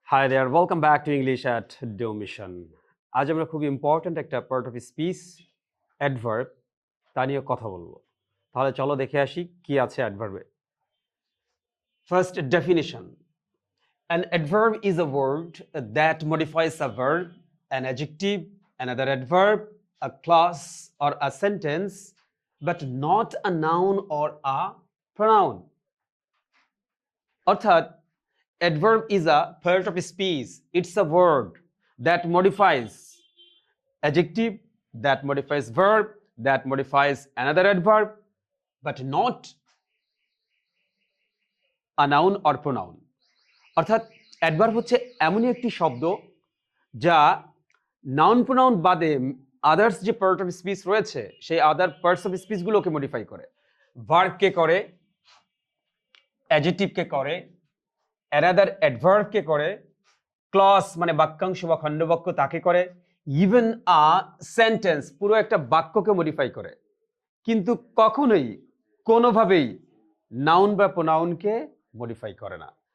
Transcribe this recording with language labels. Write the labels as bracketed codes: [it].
[en] Hi there, welcome back to English at Do Mission. [bn] আজ আমরা খুব ইম্পর্ট্যান্ট একটা পার্ট অফ স্পিচ অ্যাডভার্ব তা নিয়ে কথা বলবো। তাহলে চলো দেখে আসি কি আছে অ্যাডভার্বে। [en] First definition. An adverb is a word that modifies a verb, an adjective, another adverb, a clause or a sentence, but not a noun or a pronoun. অর্থাৎ adverb is a part of speech. It's a word that modifies adjective, that modifies verb, that modifies another adverb, but not a noun or pronoun. [bn] অর্থাৎ adverb হচ্ছে এমনই একটি শব্দ যা noun pronoun বাদে others যে part of speech রয়েছে সেই আদার পার্টস অফ স্পিচগুলোকে মডিফাই করে। ভার্বকে করে, অ্যাডজেক্টিভকে করে, অ্যানাদার অ্যাডভার্বকে করে, ক্লজ মানে বাক্যাংশ বা খণ্ডবাক্য তাকে করে, ইভেন আ সেন্টেন্স পুরো একটা বাক্যকে মডিফাই করে, কিন্তু কখনোই কোনোভাবেই নাউন বা প্রোনাউনকে মডিফাই করে না।